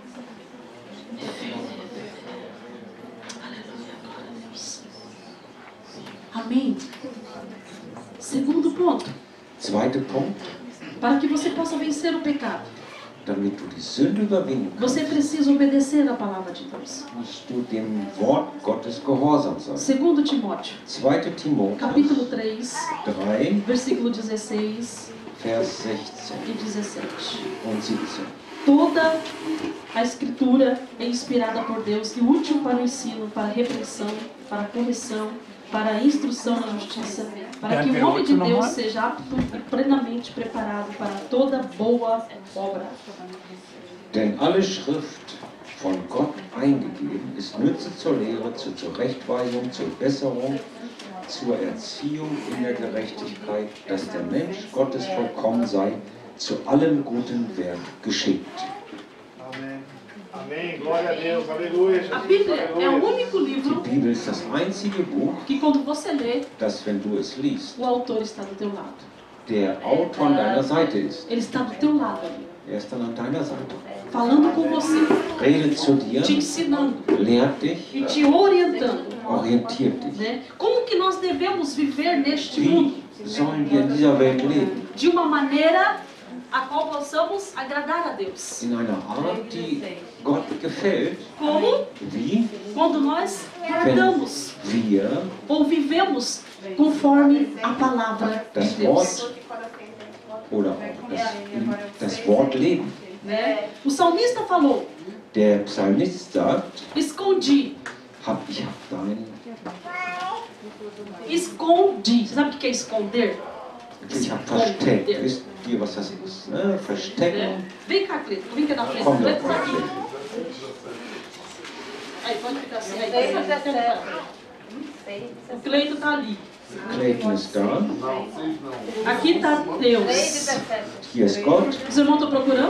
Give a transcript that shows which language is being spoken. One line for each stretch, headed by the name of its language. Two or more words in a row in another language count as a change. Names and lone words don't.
German: Erfülle.
Portuguese: Aleluia, glória a Deus. Amém. Segundo ponto,
German: Zweiter Punkt,
Portuguese: para que você possa vencer o pecado,
German: damit du die Sünde überwinden kannst,
Portuguese: você precisa obedecer a palavra de Deus.
German: musst du dem Wort Gottes gehorsam sein.
Portuguese: Segundo Timóteo,
German: 2. Timotheus
Portuguese: capítulo 3,
German: 3,
Portuguese: versículo 16
German: Vers 16
Portuguese: e 17.
German: und 17.
Portuguese: Toda a Escritura é inspirada por Deus e útil para o ensino, para a repreensão, para a correção, para a instrução na justiça, para que o homem de Deus seja apto e plenamente preparado para toda boa obra.
German: Denn alle Schrift von Gott eingegeben ist Nütze zur Lehre, zur Zurechtweisung, zur Besserung, zur Erziehung in der Gerechtigkeit, dass der Mensch Gottes vollkommen sei, zu allem guten Werk geschickt.
Portuguese: Amém. Amém. Glória a Deus. Aleluia. A Jesus. Bíblia é o Aleluia. único
German: Die
Portuguese: livro
German: Bibel ist das einzige Buch,
Portuguese: que quando você lê,
German: das, wenn du es liest,
Portuguese: o autor está do teu lado.
German: der Autor an deiner Seite ist.
Portuguese: Ele está do teu lado ali,
German: Er ist dann an deiner Seite.
Portuguese: falando com você,
German: Redet zu dir,
Portuguese: te ensinando
German: lehrt dich,
Portuguese: e te orientando.
German: orientiert dich.
Portuguese: Né? Como que nós devemos viver neste
German: Wie
Portuguese: mundo?
German: sollen wir in dieser Welt leben?
Portuguese: De uma maneira a qual possamos agradar a Deus.
German: In einer Art, die Gott gefällt,
Portuguese: Como?
German: wie
Portuguese: Quando nós tratamos
German: wir
Portuguese: ou vivemos conforme a palavra de
German: das
Portuguese: Deus.
German: Wort oder auch das Wort leben.
Portuguese: Né? O salmista falou,
German: Der Psalmist sagt,
Portuguese: escondi,
German: ich hab dein,
Portuguese: escondi. Você sabe o que é esconder?
German: ich hab versteckt. Wisst ihr, was das ist? Ne? Verstecken.
Portuguese: Né? Vem cá, Cleiton, vem cá na frente.
German: Komm,
Portuguese: Cleiton tá
German: komm.
Portuguese: aqui. Aí, pode ficar assim. Aí, o Cleiton tá ali.
German: Clayton ist da.
Portuguese: Aqui está Deus.
German: Hier ist Gott.
Portuguese: Os irmãos estão procurando?